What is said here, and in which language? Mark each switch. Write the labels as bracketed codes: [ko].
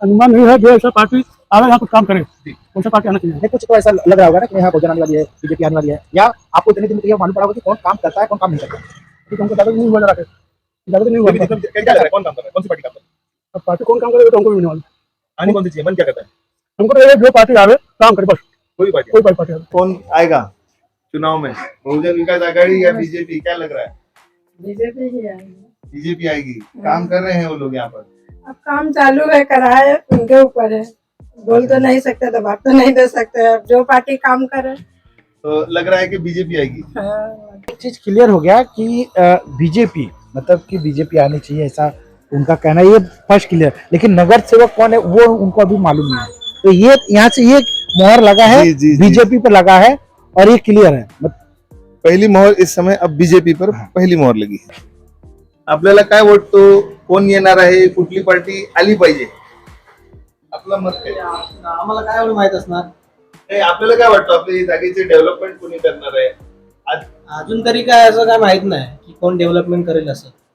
[hi] अनुमान नहीं है जो ऐसा पार्टी आगे यहाँ कुछ काम करे, कौन सा पार्टी आना चाहिए? कुछ तो ऐसा लग रहा होगा ना कि यहाँ भोजन आने वाली है, बीजेपी आने वाली है, या आपको इतने दिन में मालूम पड़ा होगा कि कौन काम करता है कौन काम नहीं करता है। हमको ज्यादा नहीं हुआ, ज्यादा नहीं हुआ। क्या लग रहा है, कौन काम कर रहा है, कौन सी पार्टी काम कर रही है? अब पार्टी कौन काम करे तो हमको भी नहीं मालूम। आनी कौन सी चाहिए, मन क्या करता है? हमको तो ये जो पार्टी आवे काम करे बस, कोई कोई पार्टी आवे। कौन आएगा चुनाव में, बहुजन विकास आघाड़ी या बीजेपी, क्या लग रहा है? बीजेपी ही आएगी। बीजेपी आएगी। काम कर रहे हैं वो लोग यहाँ पर? अब काम चालू है, कराए उनके ऊपर है, बोल तो नहीं सकते, दबाव तो नहीं दे सकते। अब जो पार्टी काम करे तो लग रहा है कि बीजेपी आएगी। हाँ। एक चीज क्लियर हो गया कि बीजेपी, मतलब कि बीजेपी आनी चाहिए ऐसा उनका कहना है, ये फर्स्ट क्लियर। लेकिन नगर सेवक कौन है वो उनको अभी मालूम नहीं है, तो ये यहाँ से ये मोहर लगा है बीजेपी पर लगा है और ये क्लियर है। पहिली मोहर इस समय अब बीजेपी पर पहिली मोहर लगी है। [mr] आपल्याला काय वाटतो, कोण येणार आहे, कुठली पार्टी आली पाहिजे? आपलं मत काय? आम्हाला काय एवढं माहित असणार? आपल्याला काय वाटतं, आपल्या जागेचे डेव्हलपमेंट कोणी करणार आहे? अजून तरी काय असं काय माहित नाही की कोण डेव्हलपमेंट करेल असं.